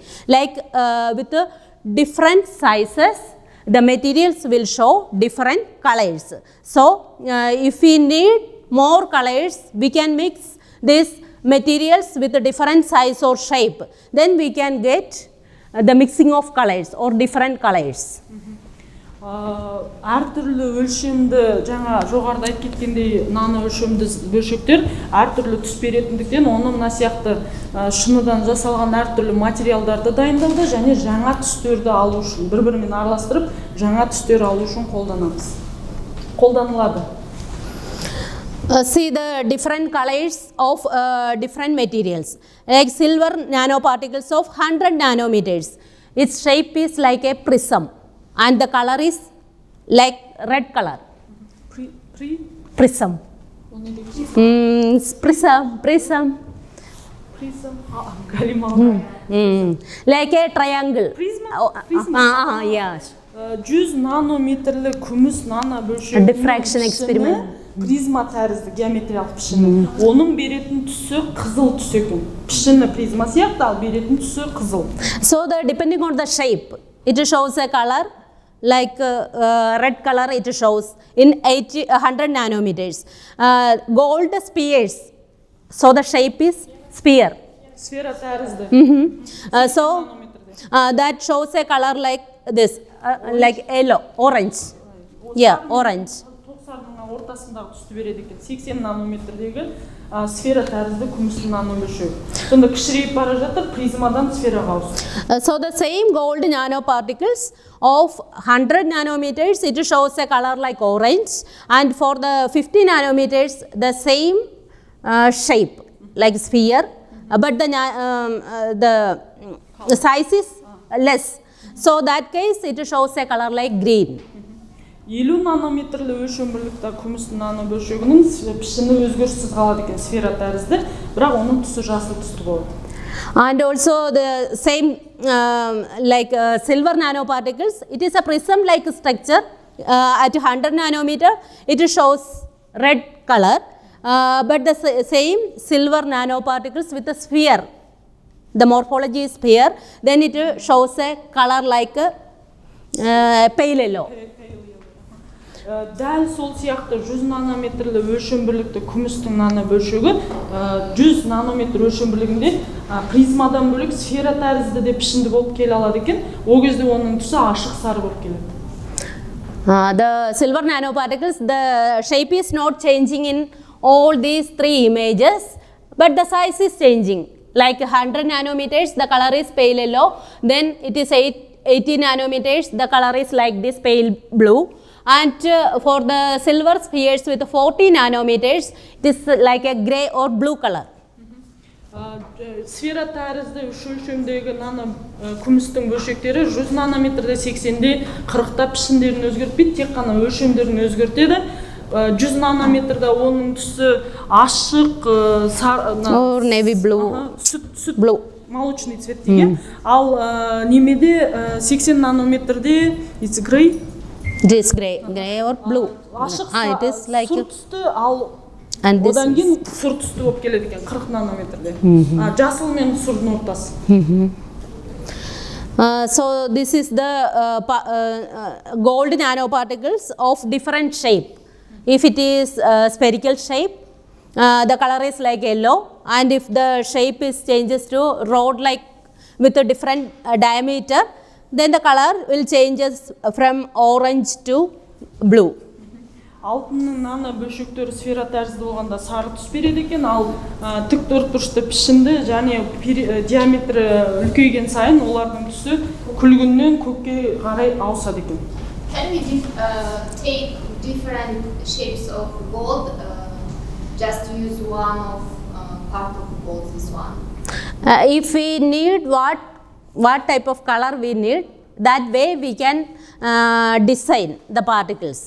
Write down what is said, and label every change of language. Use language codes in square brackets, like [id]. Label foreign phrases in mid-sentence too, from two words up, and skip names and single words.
[en] Like with different sizes, the materials will show different colors. So if we need more colors, we can mix these materials with a different size or shape. Then we can get the mixing of colors or different colors. [kk] Әртүрлі өлшемді, жаңа жоғарыда айтып кеткендей, нано өлшемді бөлшектер әртүрлі түс беретіндіктен оны мына сияқты шыныдан жасалған әртүрлі материалдарды дайындауда және жаңа түстерді алу үшін, бір-бірімен араластырып, жаңа түстер алу үшін қолданылады. [en] See the different colors of different materials. Like silver nanoparticles of 100 nanometers. Its shape is like a prism and the color is like red color. Prism. Prism. Like a triangle. Prisma? Yes. [kk] 100 нанометрлі күміс нано бөлшегінің [en] diffraction experiment. [kk] Призма тәрізді геометриялық пішіні. Оның беретін түсі қызыл түс екен. Пішіні призма сияқты, ал беретін түсі қызыл. [en] So depending on the shape, it shows a color like red color. It shows in 100 nanometers. Gold spheres. So the shape is sphere. [kk] Сфера тәрізді. [en] So that shows a color like this, like yellow, orange. Yeah, orange. [kk] Ортасындағы түсті береді екен. 80 нанометрдегі сфера тәрізді күмісті нано бөлшегі. Сонда кішірейіп бара жатыр, призмадан сфераға ауысты. [en] So the same gold nanoparticles of 100 nanometers, it shows a color like orange, and for the 50 nanometers, the same shape like sphere, but the size is less. So that case, it shows a color like green. [kk] 50 нанометрлі өлшем бірлікті күмісті нано бөлшегінің пішіні өзгеріссіз қалады екен, сфера тәрізді, бірақ оның түсі жасыл түсті болады. [en] And also the same like silver nanoparticles, it is a prism like structure at 100 nanometer, it shows red color, but the same silver nanoparticles with a sphere, the morphology is sphere, then it shows a color like pale yellow. [kk] Дәл сол сияқты 100 нанометрлі өлшем бірлікті күмістің нано бөлшегі 100 нанометр өлшем бірлігінде призмадан бөлек сфера тәрізді де пішінді болып келе алады екен. Ол кезде оның түсі ашық сары болып келеді. [en] The silver nanoparticles, the shape is not changing in all these three images, but the size is changing. Like 100 nanometers, the color is pale yellow. Then it is 80 nanometers, the color is like this pale blue. And for the silver spheres with 40 nanometers, it is like a gray or blue color. [kk] Сфера тәрізді үш өлшемдегі нано күмістің бөлшектері 100 нанометрде 80-де 40-та пішіндерін өзгертпейді, тек қана өлшемдерін өзгертеді. 100 нанометрде оның түсі ашық, [en] or navy blue, blue, [ru] молочный цвет [kk] деген. Ал немеде 80 нанометрде [en] it's gray. This gray or blue. It is like [kk] сұр түсті, ал одан кейін сұр түсті болып келеді екен 40 нанометрде. Жасыл мен сұрдың ортасы. [en] So this is the gold nanoparticles of different shape. If it is spherical shape, the color is like yellow, and if the shape is changes to rod like with a different diameter, then the color will changes from orange to blue. [kk] Алтынның нано бөлшектері сфера тәрізді болғанда сары түс береді екен, ал тік төртбұрышты пішінді және диаметрі үлкейген сайын олардың түсі күлгіннен көкке қарай ауысады екен. [en] Can we take different shapes of gold? Just use one of part of gold, this one. If we need what type of color we need, that way we can design the particles.